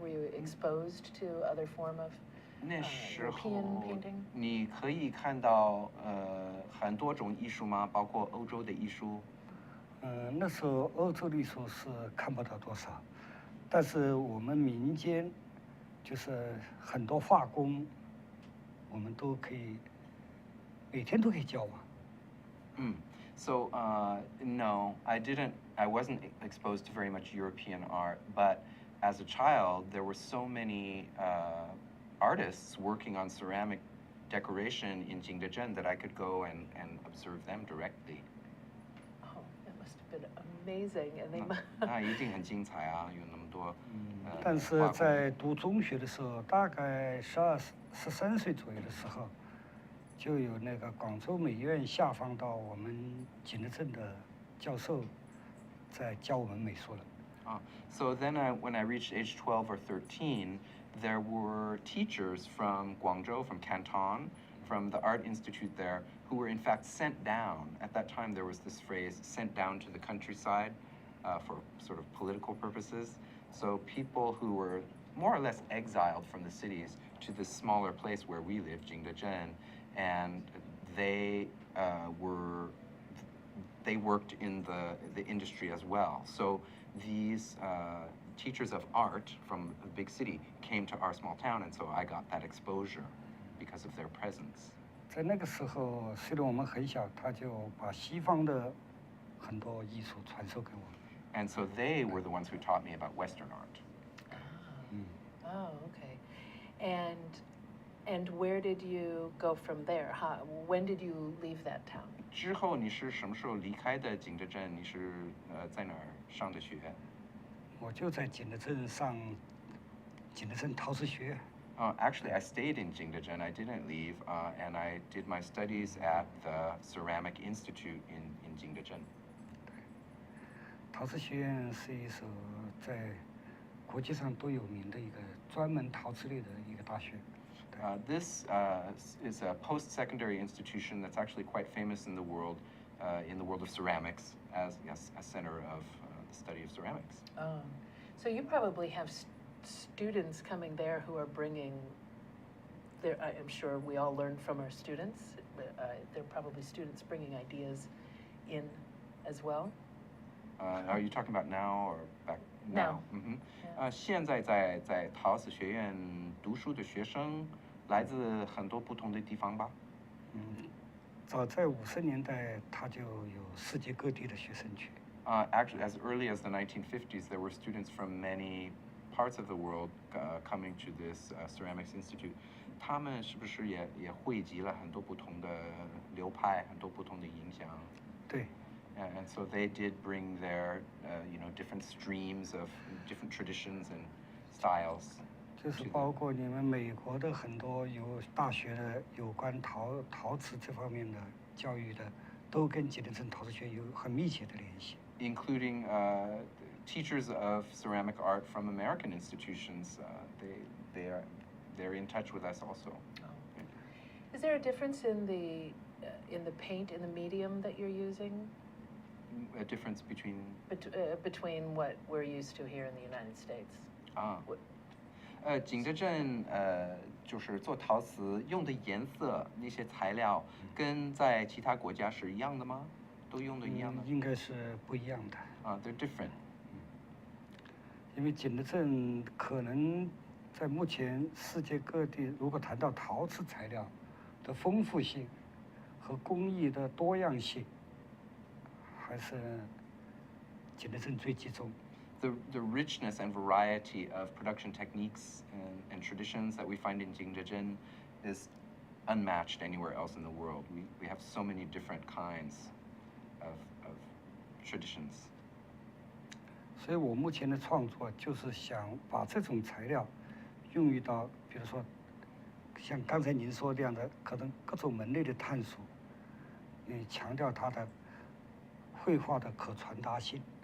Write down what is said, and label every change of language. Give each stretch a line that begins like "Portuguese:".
English: Were you exposed to other form of European painting?
Chinese: 你可以看到很多种艺术吗？包括欧洲的艺术？那时候欧洲的艺术是看不到多少，但是我们民间就是很多画工，我们都可以每天都可以教嘛。
English: So no, I wasn't exposed to very much European art, but as a child, there were so many artists working on ceramic decoration in Jingdezhen that I could go and observe them directly. Oh, that must have been amazing, and they.
Chinese: 那一定很精彩啊，有那么多。但是在读中学的时候，大概12、13岁左右的时候，就有那个广州美院下放到我们景德镇的教授在教我们美术了。
English: So then when I reached age 12 or 13, there were teachers from Guangzhou, from Canton, from the Art Institute there, who were in fact sent down. At that time, there was this phrase, sent down to the countryside for sort of political purposes. So people who were more or less exiled from the cities to this smaller place where we live, Jingdezhen, and they worked in the industry as well. So these teachers of art from a big city came to our small town, and so I got that exposure. because of their presence.
Chinese: 在那个时候，虽然我们很小，他就把西方的很多艺术传授给我们。
English: And so they were the ones who taught me about Western art. Oh, okay. And where did you go from there? When did you leave that town?
Chinese: 之后你是什么时候离开的景德镇？你是在哪儿上的学？我就在景德镇上景德镇陶瓷学院。
English: Actually, I stayed in Jingdezhen. I didn't leave, and I did my studies at the Ceramic Institute in Jingdezhen.
Chinese: 陶瓷学院是一所在国际上都有名的一个专门陶瓷类的一个大学。
English: This is a post-secondary institution that's actually quite famous in the world of ceramics as a center of the study of ceramics. Oh, so you probably have students coming there who are bringing. I'm sure we all learn from our students. There are probably students bringing ideas in as well. Are you talking about now or back Now.
Chinese: 现在在陶瓷学院读书的学生来自很多不同的地方吧？早在50年代，他就有世界各地的学生去。
English: Actually, as early as the 1950s, there were students from many parts of the world coming to this ceramics institute.
Chinese: 他们是不是也汇集了很多不同的流派，很多不同的影响？对。
English: And so they did bring their, different streams of different traditions and styles.
Chinese: 就是包括你们美国的很多有大学的有关陶瓷这方面的教育的，都跟景德镇陶瓷学院有很密切的联系。
English: Including teachers of ceramic art from American institutions, they're in touch with us also. Is there a difference in the paint, in the medium that you're using? A difference between between what we're used to here in the United States.
Chinese: 景德镇就是做陶瓷用的颜色那些材料，跟在其他国家是一样的吗？都用的一样的？应该是不一样的。
English: They're different.
Chinese: 因为景德镇可能在目前世界各地，如果谈到陶瓷材料的丰富性和工艺的多样性，还是景德镇最集中。
English: The richness and variety of production techniques and traditions that we find in Jingdezhen is unmatched anywhere else in the world. We have so many different kinds of traditions.
Chinese: 所以我目前的创作就是想把这种材料用于到，比如说像刚才您说这样的，可能各种门类的探索，强调它的绘画的可传达性。